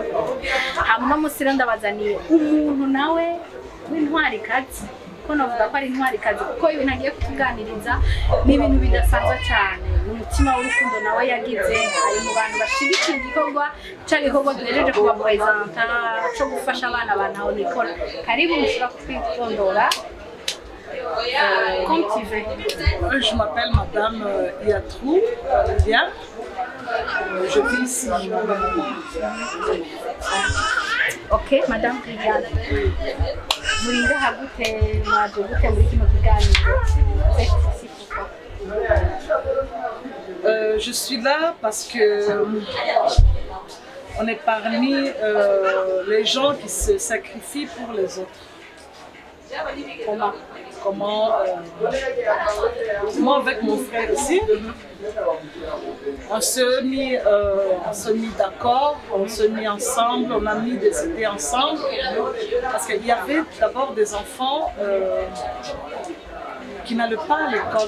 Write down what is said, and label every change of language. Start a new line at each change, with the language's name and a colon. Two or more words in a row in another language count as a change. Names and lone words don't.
Rundi: Hama no musiro ndabazaniye umuntu nawe w'intwarikazi, ko navuga ko ari intwarikazi kuko ibintu agiye kutuganiriza ni ibintu bidasanzwe cyane. Umutima w'urukundo nawe yagize, ari mu bantu bashigikira igikorwa cy'igikorwa duhejeje kubapresenta cyo gufasha abana ba Ntaho Nikora. Karibu mushobora kutwitondora.
French: Comme tu veux. Je m'appelle Madame Yatrou, Viviane. Je vis ici. Ok, Madame Viviane.
Rundi: Murinda hagute mwaje gute muri kino kiganiro?
French: Je suis là parce que on est parmi les gens qui se sacrifient pour les autres. Comment moi avec mon frère ici, on se mit d'accord, on se mit ensemble, on a mis des idées ensemble, parce qu'il y avait d'abord des enfants qui n'allaient pas à l'école.